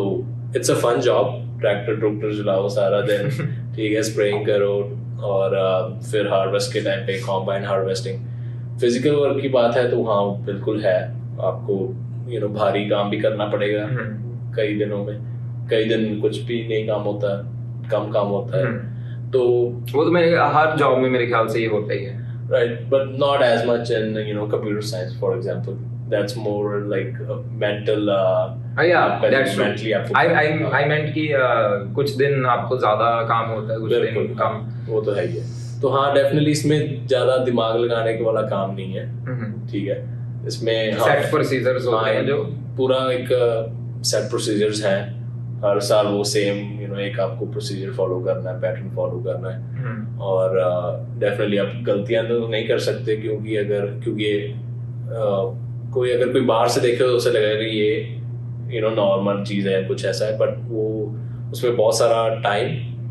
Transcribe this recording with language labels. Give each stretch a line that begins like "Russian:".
Hindi: तो
English: it's a fun job,
Hindi: tractor चलाओ सारा दिन, ठीक है, स्प्रेइंग करो, और फिर हार्वेस्ट के टाइम पे कॉम्बाइन हार्वेस्टिंग। फिजिकल वर्क की बात है तो हाँ बिल्कुल है, आपको भारी काम भी करना पड़ेगा कई दिनों में, कई दिन कुछ भी नहीं काम होता, कम काम होता है, तो वो तो मेरे हर जॉब में मेरे ख्याल से ये होता ही है,
English: right, but not as much in computer science, for example. That's more like a mental yeah, that's true. mentally I meant
Hindi: कि कुछ दिन आपको ज्यादा काम होता है, कुछ दिन कम, वो तो है ही है। तो हाँ डेफिनेटली इसमें ज्यादा दिमाग लगाने के वाला काम नहीं है, ठीक है, इसमें सेट प्रोसीजर्स होते हैं, जो पूरा एक सेट प्रोसीजर्स हैं, हर साल वो सेम एक आपको प्रोसीजर फॉलो करना है, पैटर्न फॉलो करना है, और डेफिनेटली आप गलतियां तो नहीं कर सकते, क्योंकि कोई बाहर से देखे तो उसे लगेगा कि ये नॉर्मल चीज है, कुछ ऐसा है, बट वो उसमें बहुत सारा टाइम